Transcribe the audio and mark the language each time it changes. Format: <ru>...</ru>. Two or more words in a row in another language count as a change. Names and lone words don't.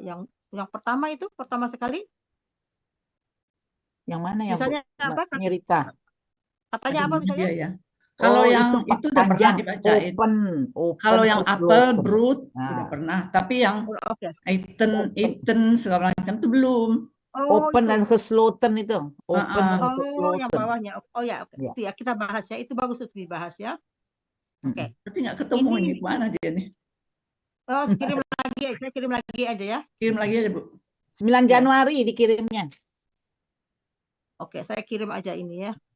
<id>Yang pertama itu, pertama sekali. Yang mana yang misalnya apa? Nyerita? Katanya apa misalnya? Ya. Kalau yang itu udah pernah dibacain. Open kalau yang</id> <nl>apel, brood</nl> <id>Nah. udah pernah. Tapi yang eaten segala macam itu belum. Open dan gesloten itu. Open dan gesloten. Yang bawahnya. Oh ya, itu ya kita bahas ya. Itu bagus untuk dibahas ya. Oke. Tapi nggak ketemu ini mana dia nih? Oh, kirim lagi. Saya kirim lagi aja ya. Kirim lagi aja, Bu. 9 Januari dikirimnya. Oke, saya kirim aja ini ya.</id>